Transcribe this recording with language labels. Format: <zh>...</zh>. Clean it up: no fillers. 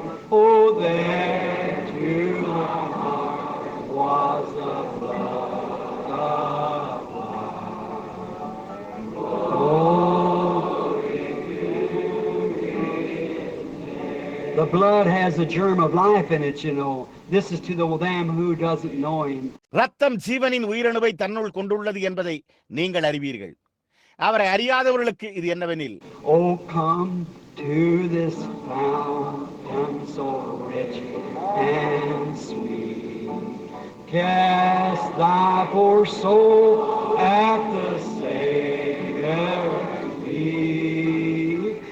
<en>Oh, there to my heart was the blood of life. Glory to His name. The blood has a germ of life in it, you know. This is to the them who doesn't know Him.</en> <ta>ரத்தம் ஜீவனின் உயிரணுவை தன்னுள் கொண்டுள்ளது என்பதை நீங்கள் அறிவீர்கள். அவரை அறியாதவர்களுக்கு இது என்னவெனில்,</ta> <en>Oh, come to this fountain so rich and sweet. Cast thy poor soul at the Savior's feet.</en>